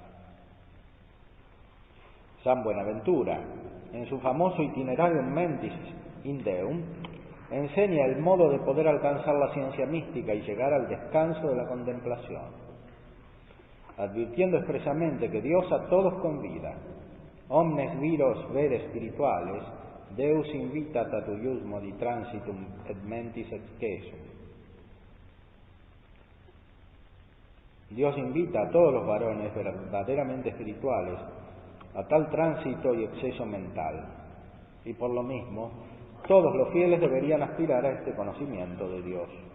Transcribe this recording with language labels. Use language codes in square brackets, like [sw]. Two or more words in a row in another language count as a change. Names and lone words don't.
[es] San Buenaventura, en su famoso Itinerarium Mentis in Deum, enseña el modo de poder alcanzar la ciencia mística y llegar al descanso de la contemplación, advirtiendo expresamente que Dios a todos convida. [la] Omnes viros vere spirituales, Deus invitat a tuius modi transitum et mentis excessum. [es] Dios invita a todos los varones verdaderamente espirituales a tal tránsito y exceso mental, y por lo mismo todos los fieles deberían aspirar a este conocimiento de Dios.